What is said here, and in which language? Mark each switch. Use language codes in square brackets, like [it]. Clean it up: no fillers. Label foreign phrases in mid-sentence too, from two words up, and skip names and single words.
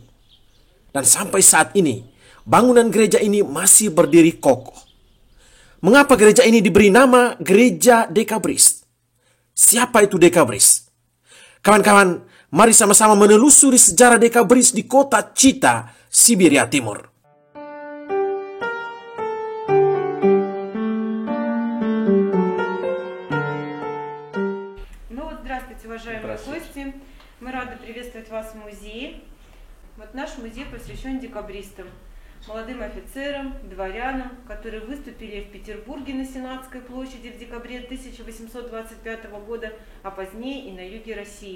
[id] Dan sampai saat ini, bangunan gereja ini masih berdiri kokoh. Mengapa gereja ini diberi nama Gereja Decabris? Siapa itu Decabris? Kawan-kawan, mari sama-sama menelusuri sejarah Decabris di kota Chita, Siberia Timur. [ru] Здравствуйте, уважаемые гости. Мы рады приветствовать вас в музее. Наш музей посвящен декабристам, молодым офицерам, дворянам, которые выступили в Петербурге на Сенатской площади в декабре 1825 года, а позднее и на юге России.